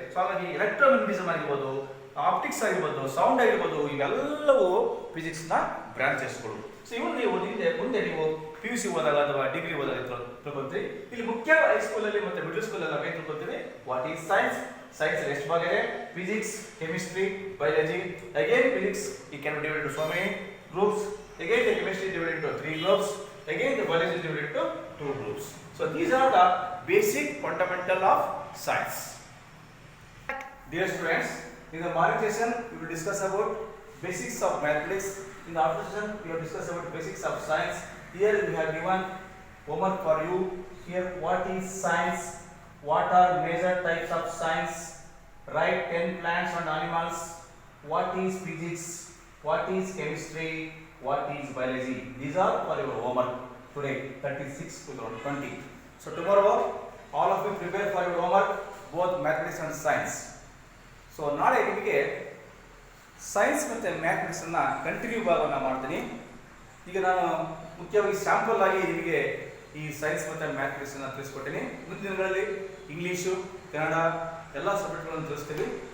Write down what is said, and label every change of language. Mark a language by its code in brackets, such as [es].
[kn] So ಹಾಗಾಗಿ ಎಲೆಕ್ಟ್ರೋಮ್ಯಾಗ್ನೆಟಿಸಮ್ ಆಗಿರ್ಬೋದು, optics ಆಗಿರ್ಬೋದು, ಸೌಂಡ್ ಆಗಿರ್ಬೋದು, ಇವೆಲ್ಲವೂ ಫಿಸಿಕ್ಸ್ ನ ಬ್ರಾಂಚಸ್ಗಳು. ಸೊ ಇವು ನೀವು ಮುಂದೆ ನೀವು PUC ಓದಾಗ ಅಥವಾ ಡಿಗ್ರಿ ಓದಾಗ ತಿಳ್ಕೊಂತೀವಿ. ಇಲ್ಲಿ ಮುಖ್ಯ ಹೈಸ್ಕೂಲ್ ಅಲ್ಲಿ ಮತ್ತೆ ಮಿಡಲ್ ಸ್ಕೂಲ್ ಅಲ್ಲಿ ನಾವೇನು ತಿಳ್ಕೊಂತೀವಿ? [en] what is science [kn] ಎಷ್ಟು ಭಾಗ ಇದೆ? [en] Physics, chemistry, biology. Again physics ಈ can be divided into so many groups. Again the chemistry is divided into 3 groups. Again the biology is divided into 2 groups. So these are the basic fundamental of science. Dear students, in the morning session we will discuss about basics of mathematics. In the afternoon session we have discussed about basics of science. Here we have given homework for you. Here, what is science? What are major types of science? Write 10 plants and animals. What is physics? What is chemistry? What is biology? These are for your homework today, 36/2020. So tomorrow all of you prepare for your homework, both mathematics and science. [kn] So ನಾಳೆ ನಿಮಗೆ science ಮತ್ತು mathematics ಅನ್ನ continue ಭಾಗವನ್ನು ಮಾಡ್ತೀನಿ. ಈಗ ನಾನು ಮುಖ್ಯವಾಗಿ sample ಆಗಿ ನಿಮಗೆ ಈ ಸೈನ್ಸ್ ಮತ್ತು ಮ್ಯಾಥಮೆಟಿಕ್ಸ್ ಅನ್ನು ತಿಳಿಸ್ಕೊಟ್ಟಿನಿ. ಮುಂದಿನ ದಿನಗಳಲ್ಲಿ ಇಂಗ್ಲೀಷು, ಕನ್ನಡ ಎಲ್ಲ ಸಬ್ಜೆಕ್ಟ್ಗಳನ್ನು ತಿಳಿಸ್ತೀವಿ.